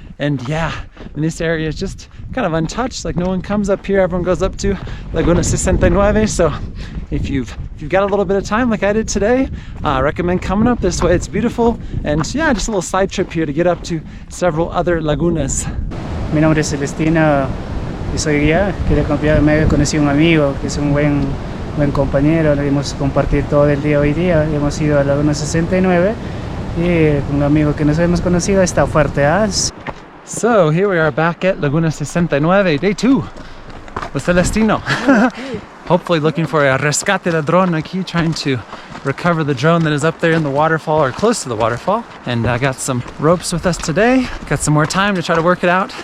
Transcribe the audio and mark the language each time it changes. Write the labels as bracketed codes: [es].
[en] And yeah, and this area is just kind of untouched. Like, no one comes up here, everyone goes up to Laguna 69. So if you've got a little bit of time like I did today, I recommend coming up this way. It's beautiful, and yeah, just a little side trip here to get up to several other lagunas. [es] Mi nombre es Celestino y soy guía. Me he conocido un amigo que es un buen compañero. Le hemos compartido todo el día hoy día. Hemos ido a la Laguna 69 y un amigo que nos hemos conocido está fuerte. [en] So here we are back at Laguna 69, day 2 with Celestino. Hopefully looking for a [es] rescate de drone aquí, [en] trying to recover the drone that is up there in the waterfall, or close to the waterfall. And I got some ropes with us today. Got some more time to try to work it out.